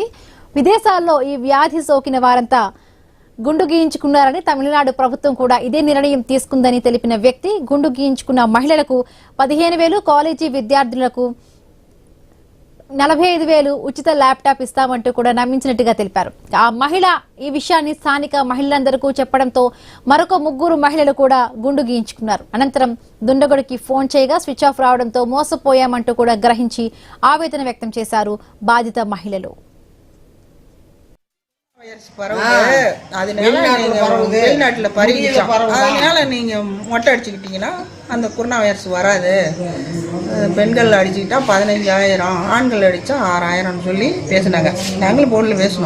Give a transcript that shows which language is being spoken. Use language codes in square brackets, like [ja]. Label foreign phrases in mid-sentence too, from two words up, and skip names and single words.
[te] విదేశాల్లో ఈ వ్యాధి సోకిన వారంతా గుండు గీయించుకున్నారని తమిళనాడు ప్రభుత్వం కూడా ఇదే నిర్ణయం తీసుకుందని తెలిపిన వ్యక్తి గుండు గీయించుకున్న మహిళలకు 15,000, కాలేజీ విద్యార్థులకు 45,000 ఉచిత ల్యాప్టాప్ ఇస్తామంటూ కూడా నమ్మించినట్టుగా తెలిపారు. ఆ మహిళ ఈ విషయాన్ని స్థానిక మహిళలందరికీ చెప్పడంతో మరొక 3 మహిళలు కూడా గుండు గీయించుకున్నారు. అనంతరం దుండగుడికి ఫోన్ చేయగా స్విచ్ ఆఫ్ రావడంతో మోసపోయామంటూ కూడా గ్రహించి ఆవేదన వ్యక్తం చేశారు బాధిత మహిళలు. [ta] வெளிநாட்டுல பரவிச்சோம். அதனால நீங்க மொட்டை அடிச்சுக்கிட்டீங்கன்னா அந்த கொரோனா வைரஸ் வராது. பெண்கள் அடிச்சுக்கிட்டா 15,000, ஆண்கள் அடிச்சா 6,000 சொல்லி பேசினாங்க. நாங்களும் போன்ல பேசணும்.